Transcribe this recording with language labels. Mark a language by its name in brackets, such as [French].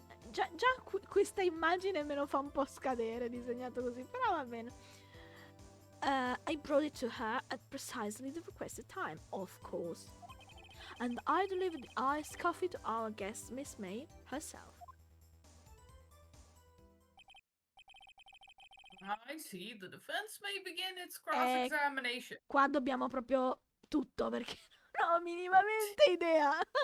[Italian] Già questa immagine me lo fa un po' scadere, disegnato così, però va bene. [English] I brought it to her at precisely the requested time, of course. And I delivered the iced coffee to our guest, Miss May, herself. I see. The defense may begin its cross-examination. [Italian] Qua dobbiamo proprio tutto, perché non ho minimamente idea.